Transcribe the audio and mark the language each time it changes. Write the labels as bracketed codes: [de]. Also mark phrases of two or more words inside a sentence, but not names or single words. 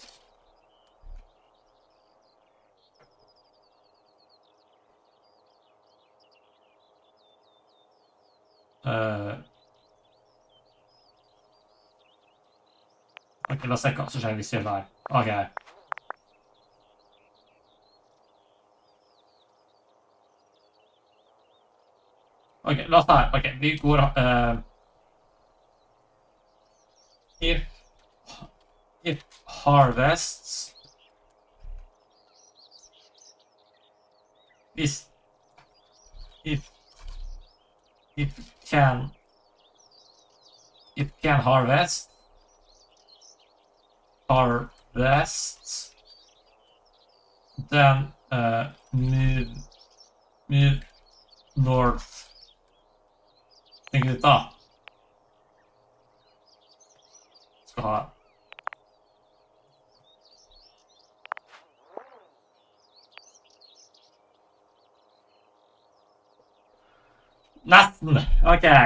[no] Ok, la oss se hva som skjer hvis vi gjør det her. Ok. Ok, la oss ta her. Ok, vi går... [en] if harvests... If can harvest then move north. [no] Tenk litt da. Skal ha nesten. Ok.